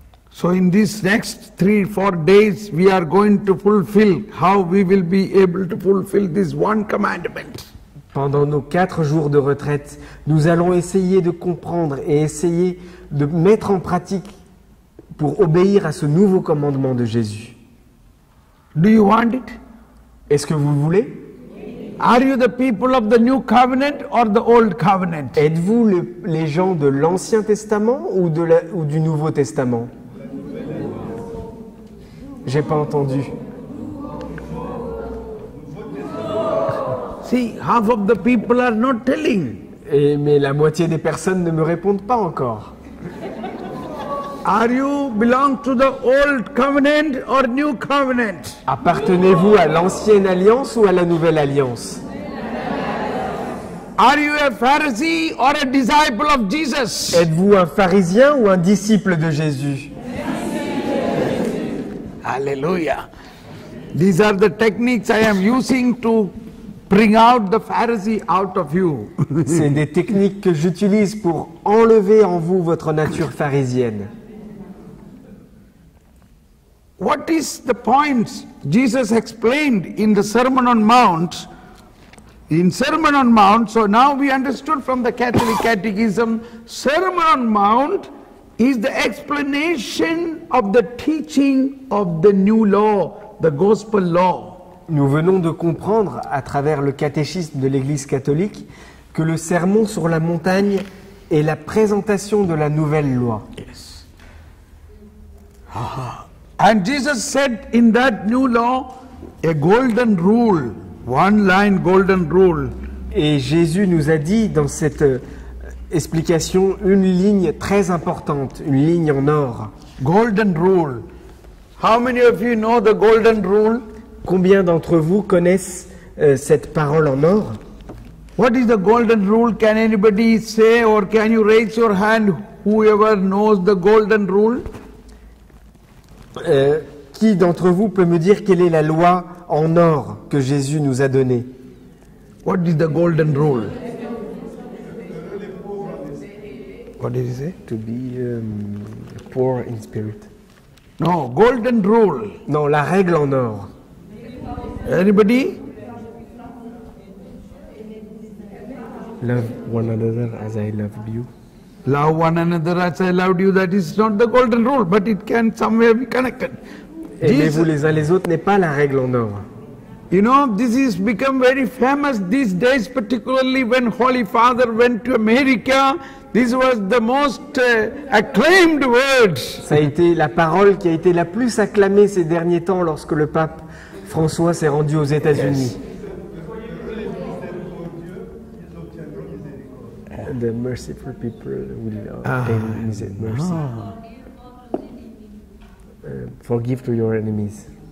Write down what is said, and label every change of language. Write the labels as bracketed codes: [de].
[en] So in these next 3-4 days we are going to fulfill how we will be able to fulfill this one commandment. [fr] Pendant nos 4 jours de retraite, nous allons essayer de comprendre et essayer de mettre en pratique pour obéir à ce nouveau commandement de Jésus. [en] Do you want it? [fr] Est-ce que vous le voulez? [en] Are you the people of the new covenant or the old covenant? [fr] Êtes-vous les gens de l'Ancien Testament ou du Nouveau Testament? J'ai pas entendu. [en] See, half of the people are not telling. [fr] Mais la moitié des personnes ne me répondent pas encore. [en] Are you belong to the old covenant or new covenant? [fr] Appartenez-vous à l'ancienne alliance ou à la nouvelle alliance? [en] Are you a Pharisee or a disciple of Jesus? [fr] Êtes-vous un pharisien ou un disciple de Jésus? [en] Hallelujah. These are the techniques I am using to bring out the Pharisee out of you. [fr] C'est des techniques que j'utilise pour enlever en vous votre nature pharisienne. [en] What is the point Jesus explained in the Sermon on Mount? In Sermon on Mount, so now we understood from the Catholic Catechism, Sermon on Mount is the explanation of the teaching of the new law, the gospel law. [fr] Nous venons de comprendre à travers le catéchisme de l'Église catholique que le sermon sur la montagne est la présentation de la nouvelle loi. [en] Yes. And Jesus said in that new law a golden rule, one line golden rule. [fr] Et Jésus nous a dit dans cette explication une ligne très importante, une ligne en or. [en] Golden rule. How many of you know the golden rule? [fr] Combien d'entre vous connaissent cette parole en or? [en] What is the golden rule? Can anybody say, or can you raise your hand, whoever knows the golden rule? [fr] Qui d'entre vous peut me dire quelle est la loi en or que Jésus nous a donnée? [en] What is the golden rule? What did he say? To be poor in spirit. No, golden rule. [fr] Non, la règle en or. [en] Anybody? Love one another as I loved you. Love one another as I loved you. That is not the golden rule, but it can somewhere be connected. [fr] Aimez-vous les uns les autres n'est pas la règle en or. [en] You know, this has become very famous these days, particularly when Holy Father went to America. This was the most acclaimed word. [fr] Ça a été la parole qui a été la plus acclamée ces derniers temps lorsque le pape François s'est rendu aux États-Unis. [en] The merciful people will obtain mercy. Forgive to your enemies.